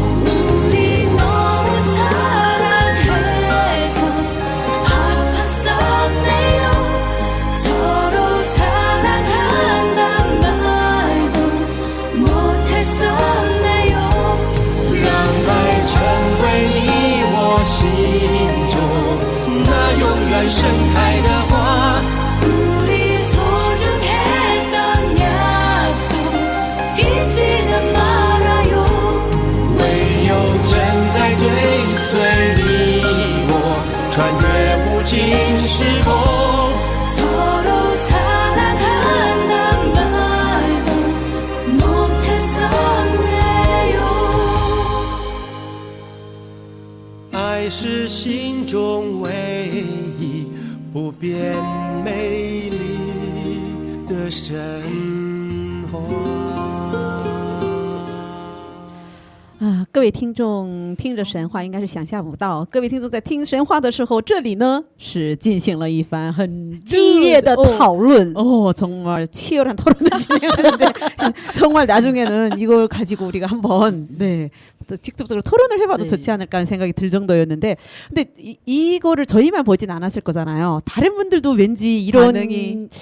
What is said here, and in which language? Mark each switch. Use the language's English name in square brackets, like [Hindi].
[Korean] 우리 너무 사랑해서 아팠었네요 서로 사랑한단 말도 못했었네요 [Chinese] 让爱成为你我心中那永远盛开的花， [Korean] 우리 소중했던 약속 잊지는 말아요 [Chinese] 唯有真爱追随你我，穿越无尽时空。 [Korean] 서로 사랑한단 말도 못했었네요 [Chinese] 爱是心中唯一不变美丽的神话。各位听众听着神话应该是想象不到，各位听众在听神话的时候，这里呢是进行了一番很激烈的讨论。 [Korean] 정말 치열한 토론을 진행하는데 정말 나중에는 이걸 가지고 우리가 한번 네, 또 직접적으로 토론을 해봐도 네. 좋지 않을까 하는 생각이 들 정도였는데 근데 이거를 저희만 보진 않았을 거잖아요. 다른 분들도 왠지 이런 반응이